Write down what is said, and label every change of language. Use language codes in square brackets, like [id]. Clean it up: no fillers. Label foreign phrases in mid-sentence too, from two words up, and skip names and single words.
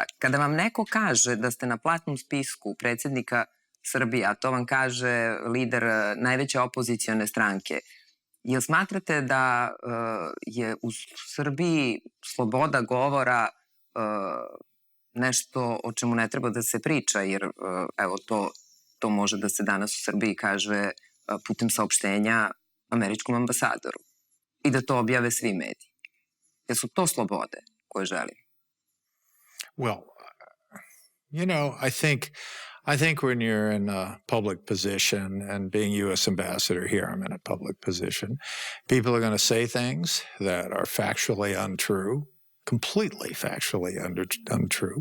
[sr] Kada vam neko kaže da ste na platnom spisku predsjednika Srbije, a to vam kaže lider najveće opozicione stranke, jel smatrate da je u Srbiji sloboda govora nešto o čemu ne treba da se priča, jer evo to može da se danas u Srbiji kaže putem saopštenja američkom ambasadoru i da to objave svi mediji. Jel su to slobode koje želimo? [en] Well, you know, I think when you're in a public position, and being U.S. ambassador here, I'm in a public position, people are going to say things that are factually untrue, completely factually untrue.